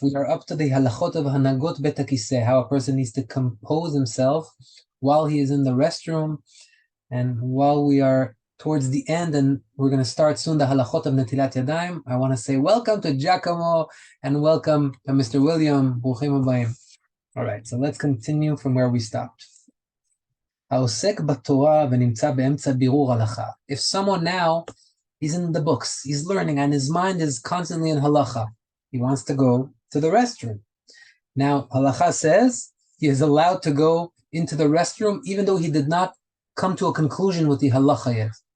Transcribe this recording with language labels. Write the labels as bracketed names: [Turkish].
[English] We are up to the halachot of Hanagot Bet HaKiseh, how a person needs to compose himself while he is in the restroom, and while we are towards the end, and we're going to start soon the halachot of Netilat Yadayim. I want to say welcome to Giacomo and welcome to Mr. William. [Hebrew] Bruchim habayim. [English] All right, so let's continue from where we stopped. [Hebrew] העוסק בתורה ונמצא באמצע בירור הלכה. [English] If someone now, he's in the books, he's learning, and his mind is constantly in halacha. He wants to go to the restroom. Now, halacha says he is allowed to go into the restroom even though he did not come to a conclusion with the halacha yet.